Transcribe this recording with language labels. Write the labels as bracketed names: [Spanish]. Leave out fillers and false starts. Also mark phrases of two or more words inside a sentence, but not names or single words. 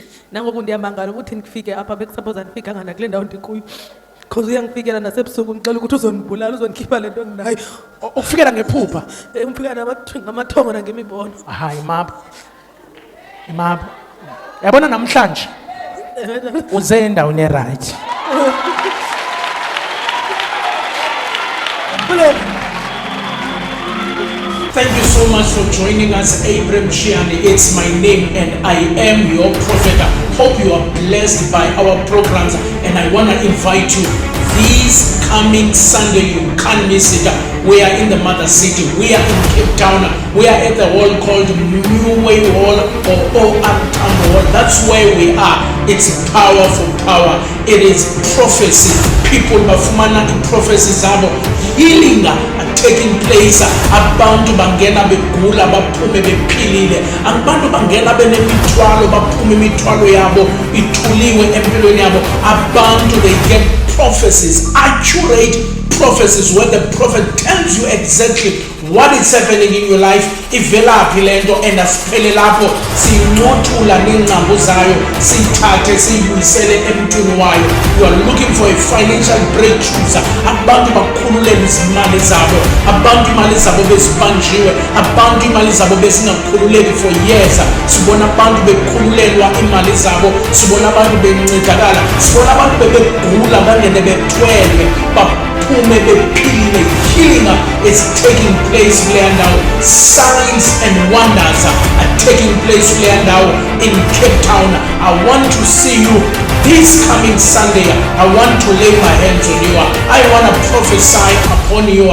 [Xhosa] Nangoku ndiyamangala ukuthi ndifike apha bekusuppose ndifikanga nakule ndawo ndikuyo. [Zulu] Because uyangifikela nasebusuku ngicela ukuthi uzondibulala uzondikhipha le nto ndinayo. Ukufikela ngephupha? Ufika ngamathongo nangemibono. Hayi imapha. Yabona namhlanje uze endaweni eright. [English] Thank you so much for joining us, Abraham Shiani. It's my name and I am your prophet. Hope you are blessed by our programs and I want to invite you this coming Sunday. You can't miss it. We are in the mother city. We are in Cape Town. We are at the hall called New Way Hall or OR Tarnbo Hall. That's where we are. It's powerful power. It is prophecy. [Zulu] People bafumana prophecy zabo. [English] Healing taking place. [Zulu] Abantu bangena begula baphume bephilile. Abantu bangena benemithwalo baphume imithwalo yabo ithuliwe empilweni yabo. [English] Abantu they get prophecies, accurate prophecies where the prophet tells you exactly what is happening in your life. [Zulu] Ivelaphi lento and asiphele lapho sinqothula nengqambo zayo sithathe siyibuyisele emntwini wayo. [English] You are looking for a financial breakthrough. [Zulu] Abantu bakhululele izimali zabo. Abantu imali zabo bezibanjiwe. Abantu imali zabo bezingakhululeki [English] for years. [Zulu] Sibona abantu bekhululelwa imali zabo. Sibona abantu bencedakala. Sibona abantu bebegula bangene bethwele. Baphume bephilile. [English] Healing is taking place now. Signs and wonders are taking place now in Cape Town. I want to see you this coming Sunday. I want to lay my hands on you. I want to prophesy upon you.